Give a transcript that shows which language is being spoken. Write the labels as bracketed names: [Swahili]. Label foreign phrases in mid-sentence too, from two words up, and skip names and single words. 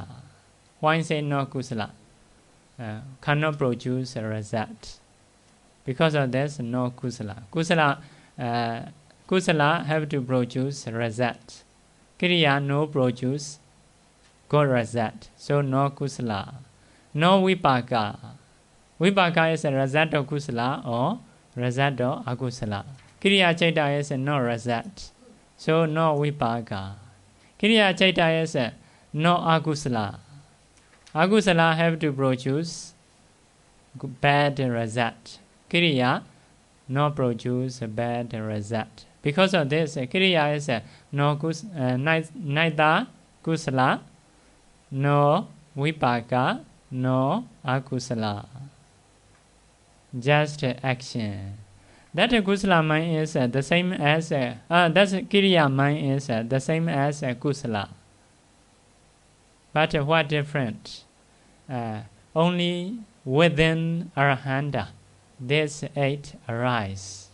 [English] Why say no kusala? Cannot produce a result. Because of this, no kusala. Kusala have to produce a result. Kriya no produce good result. So no kusala. No vipaka. Vipaka is a result of kusala or result of akusala. [Pali] Kriya Chaita [English] is no result. So no vipaka. [Pali] Kriya Chaita [English] is no akusala. Akusala have to produce bad result. Kriya no produce a bad result. Because of this, Kriya is neither kusala, no vipaka, no akusala. Just action. That kusala mind is the same as that Kriya mind is the same as kusala. But what different? Only within Arahanta, these 8 arise.